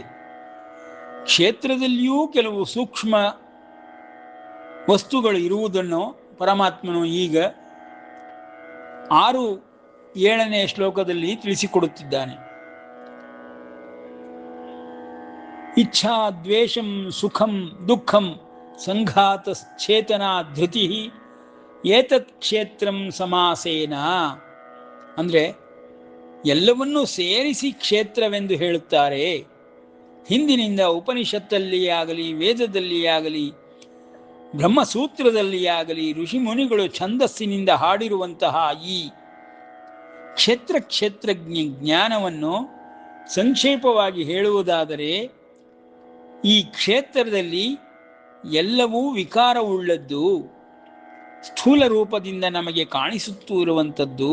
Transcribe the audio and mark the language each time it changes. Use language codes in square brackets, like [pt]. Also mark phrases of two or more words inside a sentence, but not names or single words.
[kn] ಕ್ಷೇತ್ರದಲ್ಲಿಯೂ ಕೆಲವು ಸೂಕ್ಷ್ಮ ವಸ್ತುಗಳು ಇರುವುದನ್ನು ಪರಮಾತ್ಮನು ಈಗ 6-7ನೇ ಶ್ಲೋಕದಲ್ಲಿ ತಿಳಿಸಿಕೊಡುತ್ತಿದ್ದಾನೆ. [sa] इच्छा द्वेषं सुखं दुःखं सङ्घातश्चेतना धृति एतत् क्षेत्रं समासेन. [kn] ಅಂದರೆ ಎಲ್ಲವನ್ನೂ ಸೇರಿಸಿ ಕ್ಷೇತ್ರವೆಂದು ಹೇಳುತ್ತಾರೆ. ಹಿಂದಿನಿಂದ ಉಪನಿಷತ್ತಲ್ಲಿಯೇ ಆಗಲಿ, ವೇದದಲ್ಲಿಯೇ ಆಗಲಿ, ಬ್ರಹ್ಮಸೂತ್ರದಲ್ಲಿಯೇ ಆಗಲಿ ಋಷಿ ಮುನಿಗಳು ಛಂದಸ್ಸಿನಿಂದ ಹಾಡಿರುವಂತಹ ಈ ಕ್ಷೇತ್ರಜ್ಞ ಜ್ಞಾನವನ್ನು ಸಂಕ್ಷೇಪವಾಗಿ ಹೇಳುವುದಾದರೆ, ಈ ಕ್ಷೇತ್ರದಲ್ಲಿ ಎಲ್ಲವೂ ವಿಕಾರವುಳ್ಳದ್ದು, ಸ್ಥೂಲ ರೂಪದಿಂದ ನಮಗೆ ಕಾಣಿಸುತ್ತೂ ಇರುವಂಥದ್ದು.